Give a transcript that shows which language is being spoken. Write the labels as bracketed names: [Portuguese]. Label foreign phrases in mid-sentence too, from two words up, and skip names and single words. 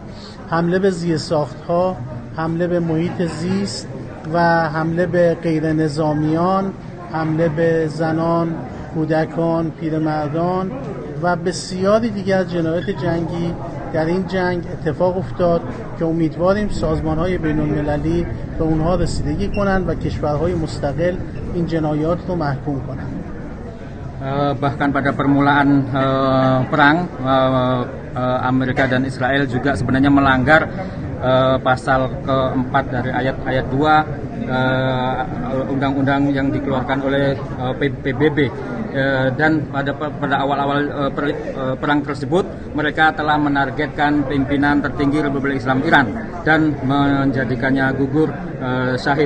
[Persian] حمله به زیرساخت‌ها، حمله به محیط زیست و حمله به غیر نظامیان، حمله به زنان، کودکان، پیرمردان و بسیاری دیگر جنایات جنگی در این جنگ اتفاق افتاد که امیدواریم سازمان‌های بین‌المللی به اونها رسیدگی کنند و کشورهای مستقل این جنایات رو محکوم کنند. [Indonesian] Bahkan pada permulaan perang Amerika dan Israel juga sebenarnya melanggar pasal keempat dari ayat 2 undang-undang yang dikeluarkan oleh PBB, dan pada awal-awal perang tersebut mereka telah menargetkan pimpinan tertinggi Republik Islam Iran dan menjadikannya gugur syahid.